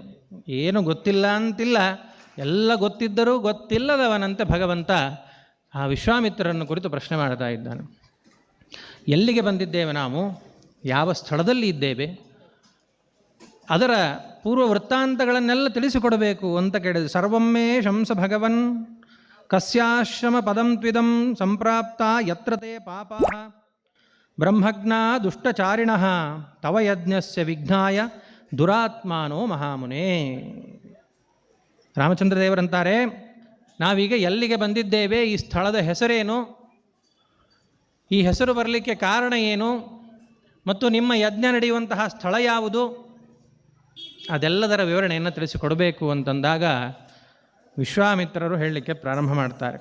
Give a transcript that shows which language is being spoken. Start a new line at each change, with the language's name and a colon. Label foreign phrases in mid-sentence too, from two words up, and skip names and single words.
Kannada: ಏನು ಗೊತ್ತಿಲ್ಲ ಅಂತಿಲ್ಲ, ಎಲ್ಲ ಗೊತ್ತಿದ್ದರೂ ಗೊತ್ತಿಲ್ಲದವನಂತೆ ಭಗವಂತ ಆ ವಿಶ್ವಾಮಿತ್ರರನ್ನು ಕುರಿತು ಪ್ರಶ್ನೆ ಮಾಡ್ತಾ ಇದ್ದಾನೆ. ಎಲ್ಲಿಗೆ ಬಂದಿದ್ದೇವೆ ನಾವು, ಯಾವ ಸ್ಥಳದಲ್ಲಿ ಇದ್ದೇವೆ, ಅದರ ಪೂರ್ವ ವೃತ್ತಾಂತಗಳನ್ನೆಲ್ಲ ತಿಳಿಸಿಕೊಡಬೇಕು ಅಂತ ಕೇಳಿದೆ.
Sanskrit: ಸರ್ವಮ್ಮೇ ಶಂಸ ಭಗವನ್ ಕಸ್ಯಾಶ್ರಮ ಪದಂ ತ್ವಿದಂ ಸಂಪ್ರಾಪ್ತ ಯತ್ರ ತೇ ಪಾಪಾಃ ಬ್ರಹ್ಮಜ್ಞ ದುಷ್ಟಚಾರಿಣಃ ತವ ಯಜ್ಞಸ್ಯ ವಿಘ್ನಾಯ ದುರಾತ್ಮಾನೋ ಮಹಾಮುನೇ.
Kannada: ರಾಮಚಂದ್ರ ದೇವರಂತಾರೆ, ನಾವೀಗ ಎಲ್ಲಿಗೆ ಬಂದಿದ್ದೇವೆ, ಈ ಸ್ಥಳದ ಹೆಸರೇನು, ಈ ಹೆಸರು ಬರಲಿಕ್ಕೆ ಕಾರಣ ಏನು, ಮತ್ತು ನಿಮ್ಮ ಯಜ್ಞ ನಡೆಯುವಂತಹ ಸ್ಥಳ ಯಾವುದು, ಅದೆಲ್ಲದರ ವಿವರಣೆಯನ್ನು ತಿಳಿಸಿಕೊಡಬೇಕು ಅಂತಂದಾಗ ವಿಶ್ವಾಮಿತ್ರರು ಹೇಳಲಿಕ್ಕೆ ಪ್ರಾರಂಭ ಮಾಡ್ತಾರೆ.